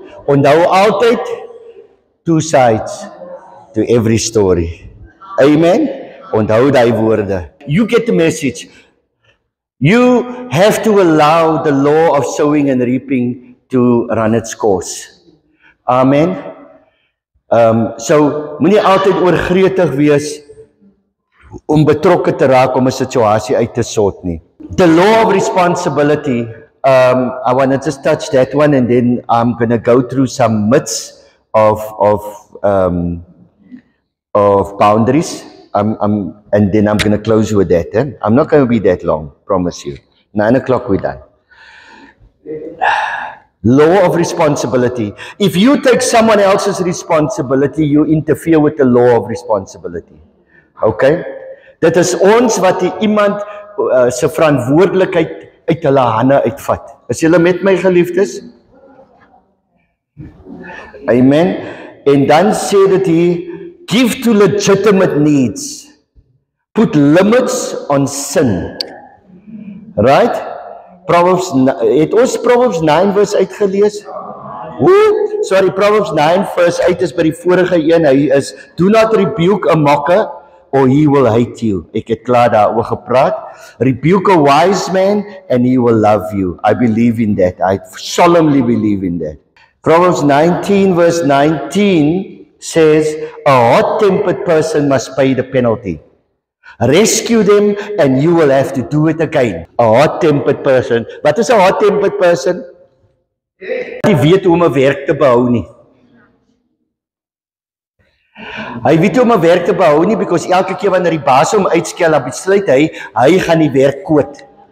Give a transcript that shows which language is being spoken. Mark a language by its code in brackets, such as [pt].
[af] Onthou altyd [en] two sides to every story. Amen? [af] Onthou daai woorde. [en] You get the message. You have to allow the law of sowing and reaping to run its course. Amen. [af] So moenie altyd oorgretig wees om betrokke te raak om 'n situasie uit te sort nie. [en] The law of responsibility, I want to just touch that one and then I'm going to go through some myths of boundaries. And then I'm going to close with that. I'm not going to be that long, promise you. 9 o'clock we're done. Law of responsibility. If you take someone else's responsibility, you interfere with the law of responsibility. [af] Okay? Dit is ons wat iemand se verantwoordelikheid uit hulle hande uitvat. Is julle met my, geliefdes? Amen. En dan sê dit hier, [en] give to legitimate needs. Put limits on sin. Right? [af] Het ons Proverbs 9 vers uitgelees? Sorry, Proverbs 9 vers 8 is by die vorige een. Hy is, [en] do not rebuke a mocker or he will hate you. [af] Ek het klaar daaroor gepraat. [en] Rebuke a wise man and he will love you. I believe in that. I solemnly believe in that. Proverbs 19 verse 19 says, a hot-tempered person must pay the penalty. Rescue them and you will have to do it again. A hot-tempered person. [af] Wat is [en] a hot-tempered person? [af] Hy weet hoe om 'n werk te behou nie. Hy weet hoe om 'n werk te behou nie, because elke keer wanneer die baas hom uitskel, dan besluit hy gaan die werk koot.